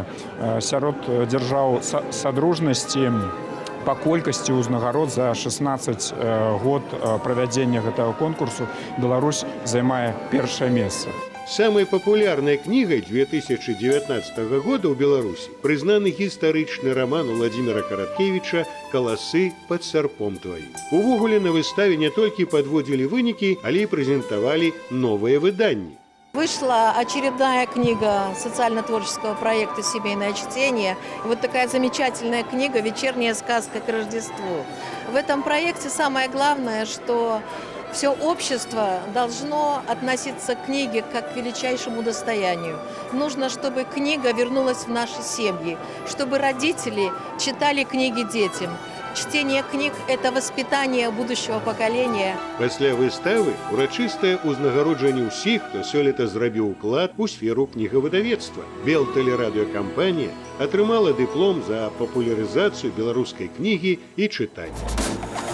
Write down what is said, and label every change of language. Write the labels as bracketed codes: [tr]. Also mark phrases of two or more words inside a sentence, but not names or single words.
[be] Сярод дзяржаў садружнасці па колькасці ўзнагарод за 16 год правядзення гэтага конкурсу Беларусь займае першае месца. Самой папулярнай кнігай 2019 года ў Беларусі прызнаны гістарычны раман Владимира Караткевича «Каласы пад сярпом тваім». Увогуле на выставе не толькі падводзілі вынікі, але і прэзентавалі новыя выданні. [ru] Вышла очередная книга социально-творческого проекта «Семейное чтение». И вот такая замечательная книга «Вечерняя сказка к Рождеству». В этом проекте самое главное, что все общество должно относиться к книге как к величайшему достоянию. Нужно, чтобы книга вернулась в наши семьи, чтобы родители читали книги детям. Чтение книг – это воспитание будущего поколения. [be] Пасля выставы урачыстае ўзнагароджанне ўсіх, хто сёлета зрабіў уклад у сферу кнігавыдавецтва. Белтэлерадыёкампанія атрымала дыплом за папулярызацыю беларускай кнігі і чытання.